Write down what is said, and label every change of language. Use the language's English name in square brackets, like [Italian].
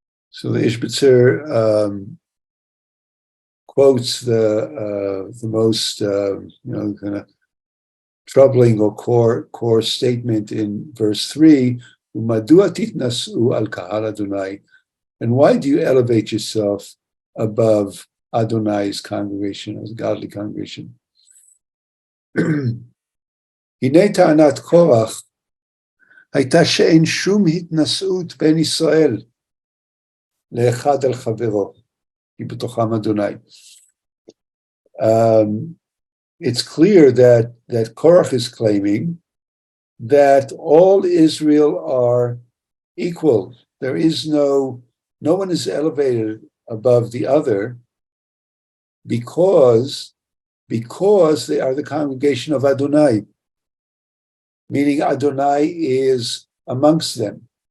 [English] So the Izhbitzer quotes the most kind of troubling or core statement in verse 3. [Hebrew] Umadua titnasu al kahal Adonai, [English] and why do you elevate yourself above Adonai's congregation, as a godly congregation? [Hebrew] Hine ta'anat Korach הייתה שאין שום התנשאות בין ישראל לאחד על חברו, כי בתוכם אדוני. [English] It's clear that Korah is claiming that all Israel are equal. There is no one is elevated above the other because they are the congregation of Adonai, meaning Adonai is amongst them.